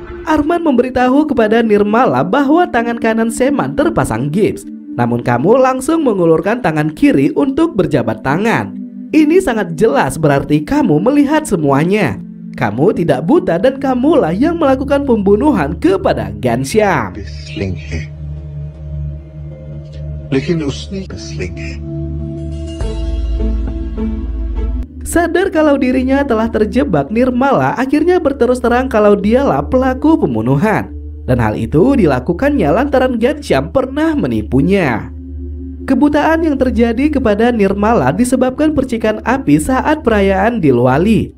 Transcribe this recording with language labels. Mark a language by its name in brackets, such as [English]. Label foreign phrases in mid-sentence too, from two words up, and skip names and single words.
[Indonesian] Arman memberitahu kepada Nirmala bahwa tangan kanan Seman terpasang gips. Namun kamu langsung mengulurkan tangan kiri untuk berjabat tangan. Ini sangat jelas berarti kamu melihat semuanya. Kamu tidak buta dan kamulah yang melakukan pembunuhan kepada Ghanshyam. [Hindi] स्लिंग है, लेकिन उसने स्लिंग है। [Indonesian] Sadar kalau dirinya telah terjebak, Nirmala akhirnya berterus terang kalau dialah pelaku pembunuhan. Dan hal itu dilakukannya lantaran Ghanshyam pernah menipunya. Kebutaan yang terjadi kepada Nirmala disebabkan percikan api saat perayaan Dilwali.